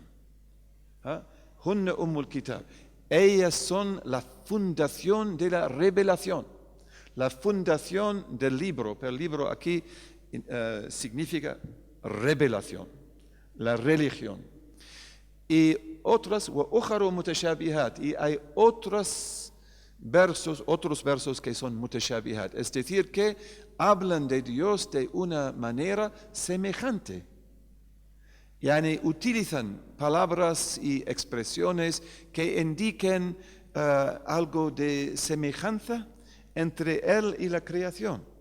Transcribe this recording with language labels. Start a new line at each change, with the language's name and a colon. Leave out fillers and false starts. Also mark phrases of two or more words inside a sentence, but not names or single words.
Arabic: هن أم الكتاب.
Spanish: Ellas son la fundación de la revelación, la fundación del libro. Pero el libro aquí significa revelación, la religión. Y otras,
Arabic: وَأُخَرُ مُتَشَابِهَاتٍ,
Spanish: y hay otros versos que son mutashabihat, es decir, que hablan de Dios de una manera semejante. Utilizan palabras y expresiones que indiquen algo de semejanza entre Él y la creación.